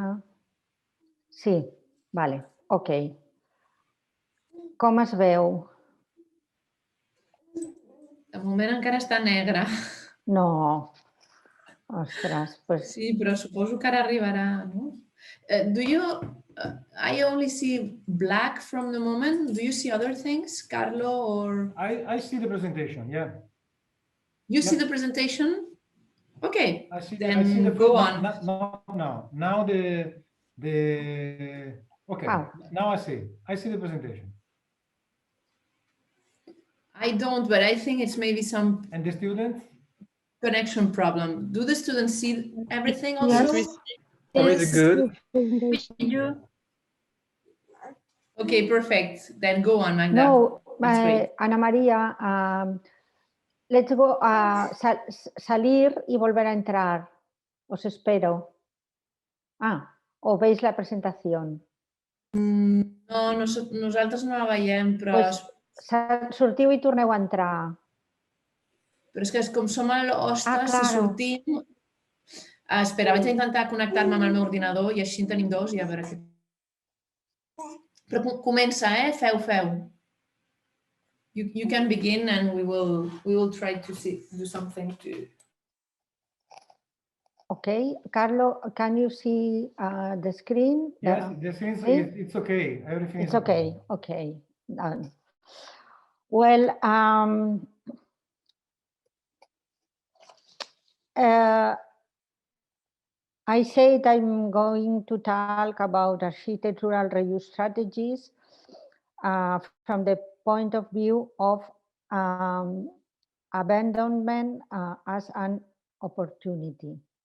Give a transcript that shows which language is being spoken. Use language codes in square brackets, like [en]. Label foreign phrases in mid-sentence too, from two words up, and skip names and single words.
[ca] Sí, vale, ok. Com es veu? De moment encara està negre. No. Ostres, pues... Sí, però suposo que ara arribarà, no? [en] I only see black from the moment. Do you see other things, Carlo, or... I see the presentation, yeah. You see the presentation? Okay, I see then go on. No. Now the okay. Oh. Now I see the presentation. I don't, but I think it's maybe some... And the students? Connection problem. Do the students see everything also? Yes. Really good. Okay, perfect. Then go on, Magda. No, That's great. [es] Ana María, [en] let's go [es] salir y volver a entrar. Os espero. O veis la presentación. [ca] No, nosaltres no la veiem, però... Pues, sortiu i torneu a entrar. Però és que com som a l'hoste, claro. si sortim... Espera, vaig a intentar connectar-me amb el meu ordinador i així en tenim dos i a veure què... Però comença, Feu. [en] You can begin and we will try to do something to... Okay, Carlo, can you see the screen? Yes, the screen, it's okay. Everything is okay. Okay. Well, I said I'm going to talk about architectural reuse strategies from the point of view of abandonment as an opportunity.